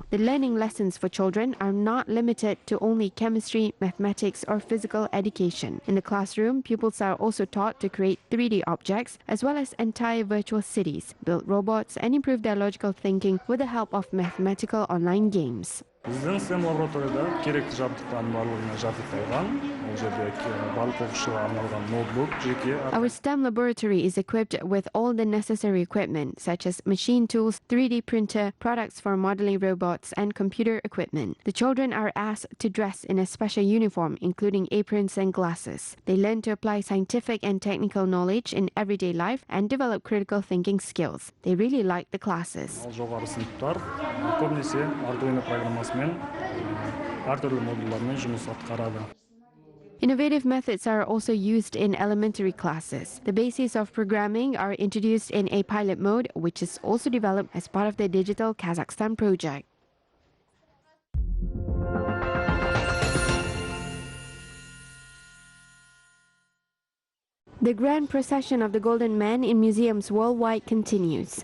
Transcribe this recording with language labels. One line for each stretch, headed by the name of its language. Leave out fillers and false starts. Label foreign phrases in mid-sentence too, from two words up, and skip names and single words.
English: The learning lessons for children are not limited to only chemistry, mathematics, or physical education. In the classroom, pupils are also taught to create 3D objects, as well as entire virtual cities, build robots, and improve their logical thinking with the help of mathematical online games.
Kazakh: Біздің STEM лабораторияда керекті жабдықтардың барлығына жабдықталған. Ол жерде барлық оқушыға арналған ноутбук, жеке.
English: Our STEM laboratory is equipped with all the necessary equipment, such as machine tools, 3D printer, products for modeling robots, and computer equipment. The children are asked to dress in a special uniform, including aprons and glasses. They learn to apply scientific and technical knowledge in everyday life and develop critical thinking skills. They really like the classes.
Kazakh: Жоғары сыныптар көбінесе Arduino программасымен әртүрлі модульдармен жұмыс атқарады.
English: Innovative methods are also used in elementary classes. The bases of programming are introduced in a pilot mode, which is also developed as part of the Digital Kazakhstan project. The grand procession of the Golden Man in museums worldwide continues.